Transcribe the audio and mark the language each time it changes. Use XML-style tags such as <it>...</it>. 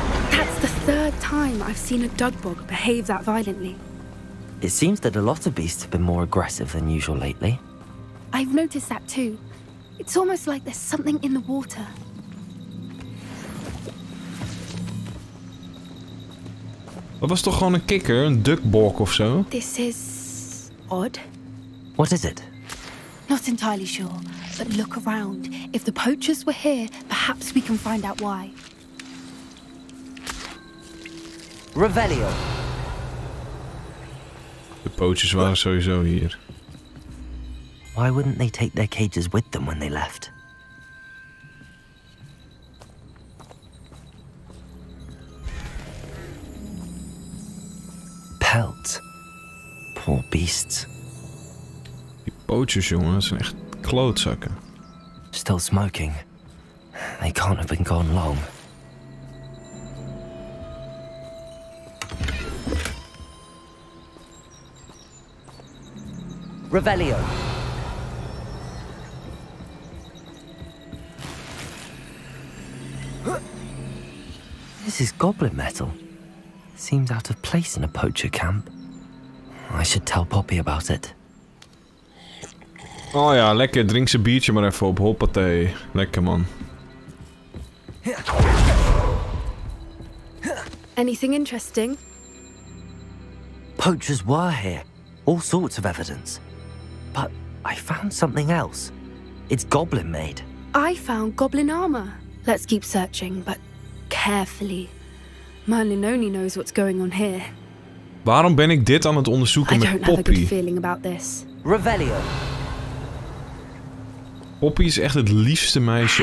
<en>That's the third time I've seen a dugbog behave that violently. It seems that a lot of beasts have been more aggressive than usual lately. I've noticed that too. It's almost like there's something in the water.</en> <nl>Dat was toch gewoon een kikker, een duckbok of zo?</nl> <en>This is odd. What is it? Not entirely sure, but look around. If the poachers were here, perhaps we can find out why. Revelio!</en> <nl>De poachers waren sowieso hier.</nl> <en>Why wouldn't they take their cages with them when they left? Pelt. Poor beasts.</en> <nl>Die poachers, jongen, dat zijn echt klootzakken.</nl> <en>Still smoking. They can't have been gone long. Revelio. This is goblin metal. Seems out of place in a poacher camp. I should tell Poppy about it.</en> <nl>Oh ja, lekker. Drink zijn biertje maar even op. Hoppatee. Lekker, man.</nl> <en>Anything interesting? Poachers were here. All sorts of evidence. But I found something else. It's goblin made. I found goblin armor. Let's keep searching, but carefully. Merlin only knows what's going on here.</en> <nl>Waarom ben ik dit aan het onderzoeken</nl> <en>I</en> <nl>met</nl> <en>don't have a good</en> <nl>Poppy?</nl> <en>feeling about this. Revelio.</en> <nl>Poppy is echt het liefste meisje</nl>